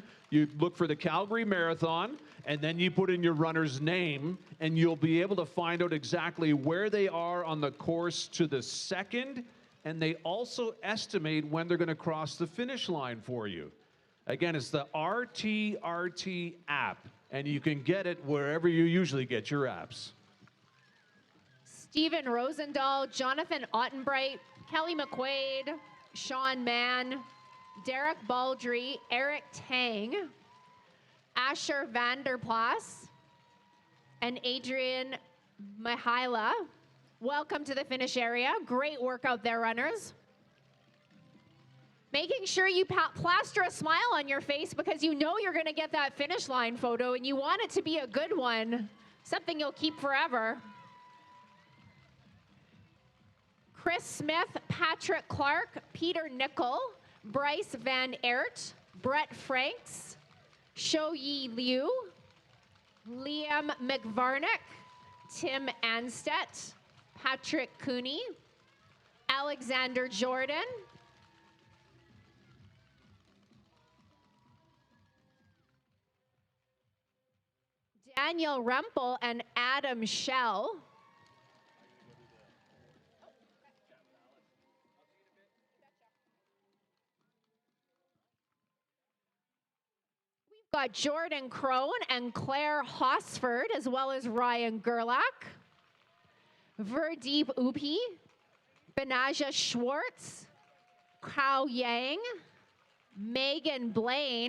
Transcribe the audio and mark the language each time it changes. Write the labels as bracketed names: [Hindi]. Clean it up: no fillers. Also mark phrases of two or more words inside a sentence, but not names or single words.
[English] You look for the Calgary Marathon, and then you put in your runner's name, and you'll be able to find out exactly where they are on the course to the second, and they also estimate when they're going to cross the finish line for you. Again, it's the RTRT app, and you can get it wherever you usually get your apps. Stephen Rosendahl, Jonathan Ottenbright, Kelly McQuaid, Sean Mann, Derek Baldry, Eric Tang, Asher Vanderplas, and Adrian Mihaila. Welcome to the finish area. Great work out there, runners. Making sure you plaster a smile on your face because you know you're going to get that finish line photo and you want it to be a good one, something you'll keep forever. Chris Smith, Patrick Clark, Peter Nickel, Bryce Van Aert, Brett Franks, Shou Yi Liu, Liam McVarnick, Tim Anstedt, Patrick Cooney, Alexander Jordan, Daniel Rempel, and Adam Schell. Got Jordan Crone and Claire Hosford, as well as Ryan Gerlach, Verdeep Upi, Benaja Schwartz, Kao Yang, Megan Blaine.